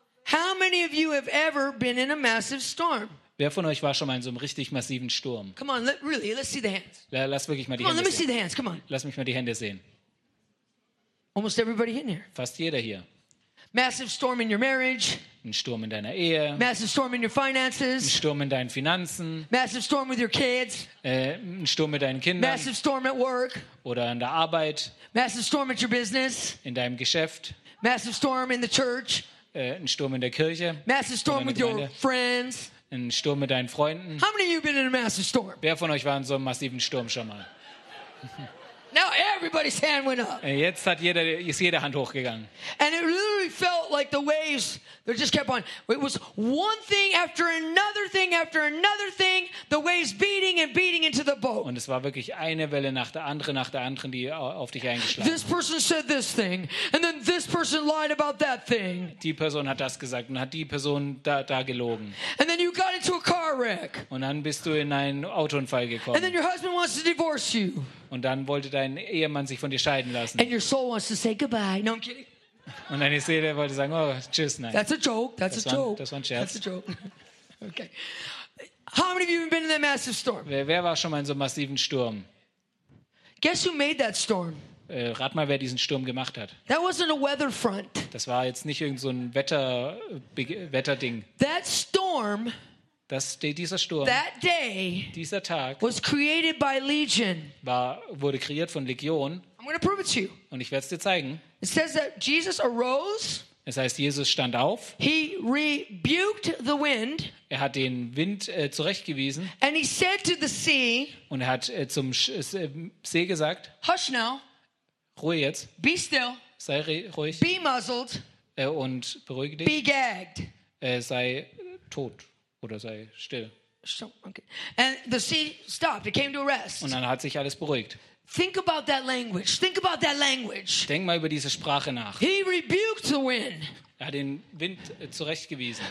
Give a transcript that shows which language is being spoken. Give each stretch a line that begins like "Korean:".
English: How many of you have ever been in a massive storm?
German: Wer von euch war schon mal in so einem richtig massiven Sturm?
English: Come on, really, let's see the hands.
German: Lass wirklich mal die Hände sehen.
English: Let me see the hands. Come on.
German: Lass mich mal die Hände sehen.
English: Almost everybody in here.
German: Fast jeder hier.
English: Massive storm in your marriage.
German: Ein Sturm in deiner Ehe.
English: Massive storm in your finances.
German: Ein Sturm in deinen Finanzen.
English: Massive storm with your kids.
German: Ein Sturm mit deinen Kindern.
English: Massive storm at work.
German: Oder an der Arbeit.
English: Massive storm at your business.
German: In deinem Geschäft.
English: Massive storm in the church.
German: Ein Sturm in der Kirche.
English: Massive storm with your friends.
German: Ein Sturm mit deinen Freunden.
English: How many of you been in a massive storm?
German: Wer von euch war in so einem massiven Sturm schon mal?
English: Now everybody's hand went up.
German: Jetzt hat jeder, ist jede Hand hochgegangen.
English: And it literally felt like the waves, they just kept on. It was one thing after another thing after another thing. The waves beating and beating into the boat.
German: Und es war wirklich eine Welle nach der anderen, die auf dich eingeschlagen.
English: This person said this thing, and then this person lied about that thing.
German: Die Person hat das gesagt und hat die Person da gelogen.
English: And then you got into a car wreck.
German: Und dann bist du in einen Autounfall gekommen.
English: And then your husband wants to divorce you.
German: Und dann wollte dein Ehemann sich von dir scheiden lassen.
English: And your soul wants to say goodbye. No, I'm kidding.
German: Und deine Seele wollte sagen, oh, tschüss, nein.
English: That's a joke. That's
German: das
English: a joke.
German: Das war ein Scherz.
English: That's a joke. Okay. How many of you have been in that massive storm?
German: Wer war schon mal in so einem massiven Sturm?
English: Guess who made that storm?
German: Rat mal, wer diesen Sturm gemacht hat.
English: That wasn't a weather front.
German: Das war jetzt nicht irgend so ein Wetterding.
English: That storm.
German: Dieser Sturm,
English: that day,
German: dieser Tag,
English: was created by Legion.
German: Wurde kreiert von Legion.
English: I'm going to prove it to you.
German: Und ich werde es dir zeigen.
English: It says that Jesus arose.
German: Es heißt, Jesus stand auf.
English: He rebuked the wind.
German: Er hat den Wind zurechtgewiesen.
English: And he said to the sea.
German: Und er hat zum See gesagt.
English: Hush now.
German: Ruhe jetzt.
English: Be still.
German: Sei ruhig.
English: Be muzzled.
German: Und beruhige dich.
English: Be gagged.
German: Sei tot. Oder sei still.
English: So, okay. And the sea stopped. It came to a rest.
German: Und dann hat sich alles beruhigt.
English: Think about that language. Think about that language.
German: Denk mal über diese Sprache nach.
English: He rebuked the wind.
German: Er hat den Wind zurechtgewiesen.